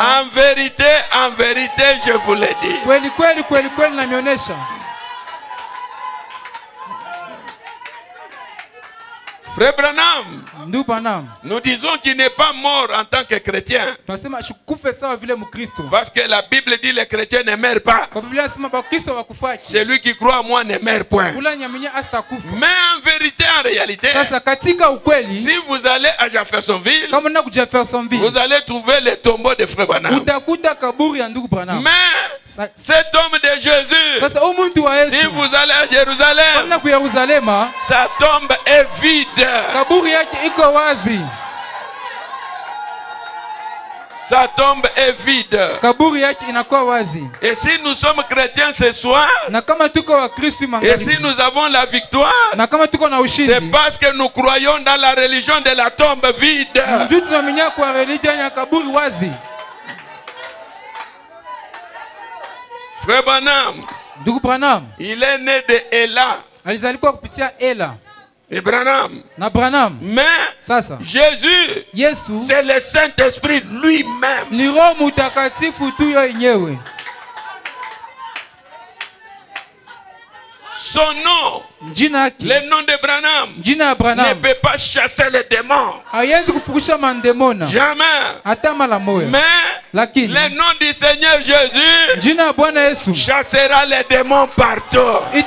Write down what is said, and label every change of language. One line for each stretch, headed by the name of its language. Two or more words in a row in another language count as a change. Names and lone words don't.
French: en vérité, je vous le dis.
Swahili: Kweli kweli kweli kweli namionyesha.
French: Frère Branham, nous disons qu'il n'est pas mort en tant que chrétien. Parce que la Bible dit que les chrétiens ne meurent pas. Celui qui croit en moi ne meurt point. Mais en vérité, en réalité, si vous allez à Jeffersonville, vous allez trouver le tombeau de frère Branham. Mais cet homme de Jésus, si vous allez à Jérusalem, sa tombe est vide.
Swahili: Kaburi yake iko wazi.
French: Sa tombe est vide.
Swahili: Kaburi yake inakuwa wazi.
French: Et si nous sommes chrétiens ce soir,
Swahili: na kama tuko wa Kristo
French: et si nous avons la victoire,
Swahili: na kama tuko na ushindi,
French: c'est parce que nous croyons dans la religion de la tombe vide.
Swahili: Ndio tunaamini kwa religion ya kaburi wazi.
French: Frère Branham,
Swahili: ndugu Branham,
French: il est né de Ela.
Swahili: Alizalikuwa kupitia Ela.
French: Et Branham.
Swahili: Na Branham.
French: Mais
Swahili: sasa
French: Jésus,
Swahili: Yesu,
French: c'est le Saint-Esprit lui-même.
Swahili: Ni Roho Mtakatifu tu yenyewe.
French: Son nom, le nom de Branham, ne peut pas chasser les démons. Jamais. Mais le nom du Seigneur Jésus chassera les démons partout.